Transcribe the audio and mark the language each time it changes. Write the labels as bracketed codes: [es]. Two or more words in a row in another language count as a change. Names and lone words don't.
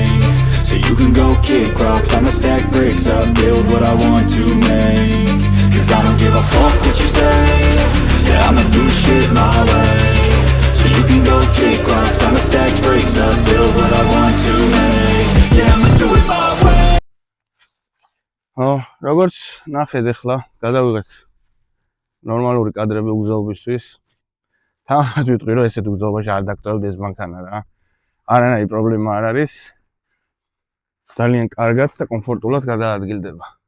[en] So you can go kick rocks, I'ma stack bricks up, build what I want to make. Cause I don't give a fuck what you say. Yeah, I'ma do shit my way. So you can go kick rocks, I'ma stack bricks up, build what I want to make. Yeah, I'ma do it my way. [ka] როგორც ნახეთ ახლა, გადავიღეთ ნორმალური კადრები უგზობისთვის. თამამად ვიტყვი რომ ესეთ უგზობაში არ დაგტოვებდეს მანქანა რა. არანაირი პრობლემა არ არის. ძალიან კარგად და კომფორტულად გადაადგილდება.